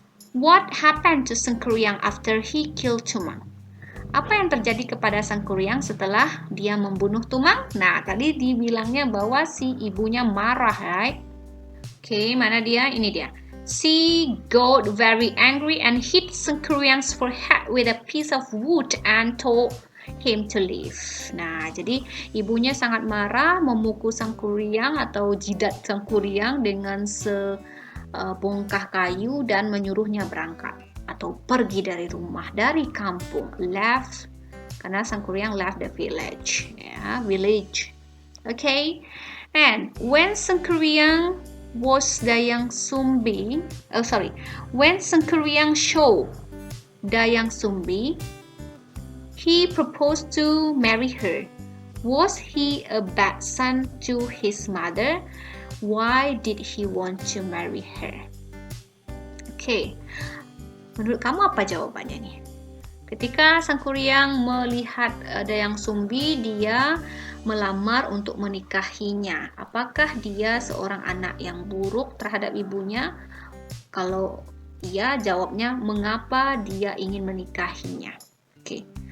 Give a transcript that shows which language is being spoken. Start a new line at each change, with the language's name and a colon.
English: What happened to Sang Kuryang after he killed Tumang?
Indonesian: Apa yang terjadi kepada Sang Kuryang setelah dia membunuh Tumang? Nah, tadi dibilangnya bahwa si ibunya marah, right? Oke, mana dia? Ini dia.
English: She got very angry and hit Sang Kuryang's forehead with a piece of wood and told him to leave.
Indonesian: Nah, jadi ibunya sangat marah, memukul Sang Kuryang atau jidat Sang Kuryang dengan sebongkah kayu dan menyuruhnya berangkat atau pergi dari rumah, dari kampung.
English: Left, karena Sang Kuryang left the village. Village. Okay. And when Sang Kuryang was Dayang Sumbi, when Sang Kuryang showed Dayang Sumbi, he proposed to marry her. Was he a bad son to his mother? Why did he want to marry her? Okay.
Indonesian: Menurut kamu apa jawabannya nih? Ketika Sang Kuryang melihat Dayang Sumbi, dia melamar untuk menikahinya. Apakah dia seorang anak yang buruk terhadap ibunya? Kalau iya, jawabnya mengapa dia ingin menikahinya. Oke.